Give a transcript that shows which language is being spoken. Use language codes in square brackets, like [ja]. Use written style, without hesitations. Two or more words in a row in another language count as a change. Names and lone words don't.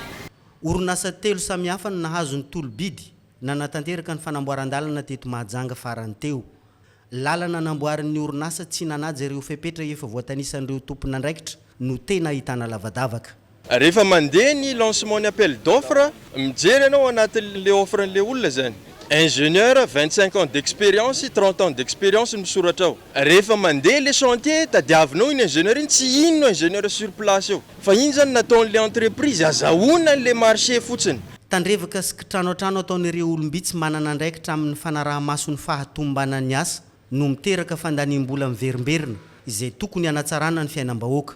[mg] Orinasa telo samihafa no nahazo ny tolobidy nanatanteraka ny fanamboaran-dalana teto Mahajanga farany teo. Lalana namboarin'ny orinasa tsy nanaja ireo fepetra efa voatanisan'ireo tompona andraikitra no tena ahitana lavadavaka. Rehefa mandeha ny lancement ny [fr] appel d'offre [mg] mijery ianao anatin'le offre n'le olona zany [fr] ingénieur 25 ans d'expérience 30 ans d'expérience [mg] misoratra ao. Rehefa mandeha le chantier tadiavinao iny ingénieur iny tsy inona [fr] ingénieur sur place [mg] eo fa iny zany nataon'le entreprise azahoana le marché fotsiny. Tandrevaka sy kitranotrano ataon'ireo olombitsy manana andraikitra amin'ny fanaraha-mason'ny fahatombanan'ny asa no miteraka fandaniam-bola miverimberina izay tokony hanatsarana ny fiainam-bahoaka.